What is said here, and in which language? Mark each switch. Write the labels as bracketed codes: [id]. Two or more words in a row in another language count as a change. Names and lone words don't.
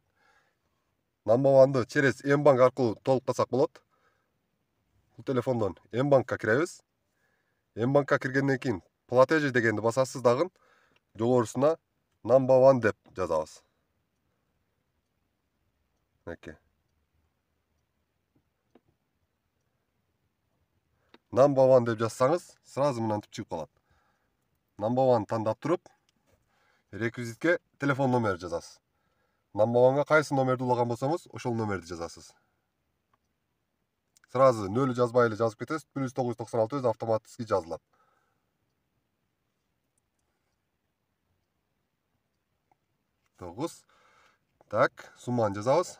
[en] Number one'ды [ky] через М-банк аркылуу толуктасак болот. Бул телефондон М-банкка киребиз. М-банкка киргенден кийин платежи дегенди басасыз дагы, жогорусуна [en] Number one [ky] деп жазабыз. Мынакей. [en] Number one [ky] деп жазсаңыз, сразу мынтип чыгып калат. [en] Number one [ky] тандап туруп, реквизитке телефон номер жазасыз. [en] Number one'га [ky] кайсы номерди улаган болсоңуз, ошол номерди жазасыз. Сразу 0 жазбай эле жазып кетесиз. +996 өзү автоматически жазылат. Так, сумманы жазабыз.